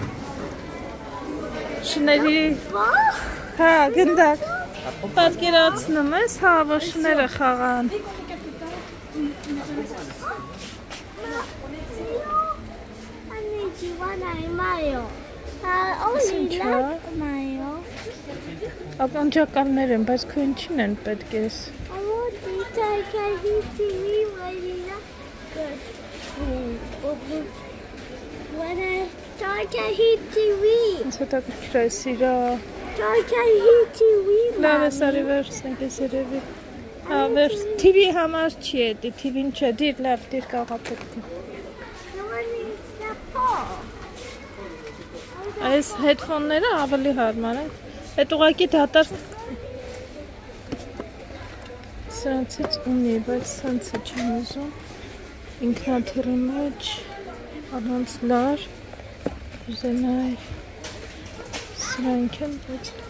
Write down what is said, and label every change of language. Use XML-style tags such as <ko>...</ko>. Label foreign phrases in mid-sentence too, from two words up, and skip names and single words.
<hy>շների հա գնդակ պատկերացնում ես հա որ շները խաղան ականջակալներ են բայց քո ինչին են պետք ես</hy> <en>It's a bit crazy.</en> <hy>Լավ ես արի վերցնենք ես երևի TV համար չի է TV-ն չէ դիր լավ դիր կաղա պետք է այս հետֆոնները ավելի հարմար են այդ ուղակի դատարկ սրանցից ունի բայց սրանցը չեմ ուզում ինքնաթիռի մեջ առանց լար ուզենայի սրանք են բայց</hy>